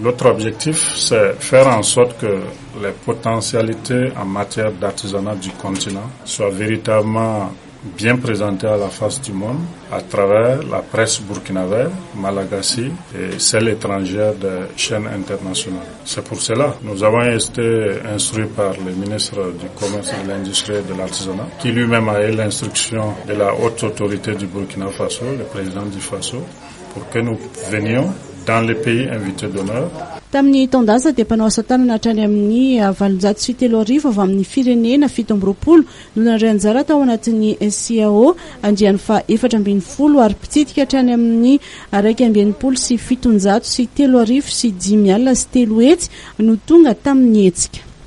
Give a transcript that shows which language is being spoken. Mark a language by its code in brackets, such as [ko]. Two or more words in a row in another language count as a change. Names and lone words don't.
[fr] L'autre objectif, c'est faire en sorte que les potentialités en matière d'artisanat du continent soient véritablement bien présentées à la face du monde à travers la presse burkinabé, malagasy et celle étrangère des chaînes internationales. C'est pour cela que nous avons été instruits par le ministre du Commerce, de l'Industrie et de l'Artisanat, qui lui-même a eu l'instruction de la haute autorité du Burkina Faso, le président du Faso, pour que nous venions dans les pays invités d'honneur. [mg] Tamin'ny taondaza dia mpanao asa tanana hatrany amin'ny 750 avy amin'ny firenena 17 no nandray anjara tao anatin'ny CAO andiany 420 ary mpitsidika hatrany amin'ny 220 sy 703 sy 3 alina sy 10 alina sy 3 hetsy no tonga tamin'ny hetsika.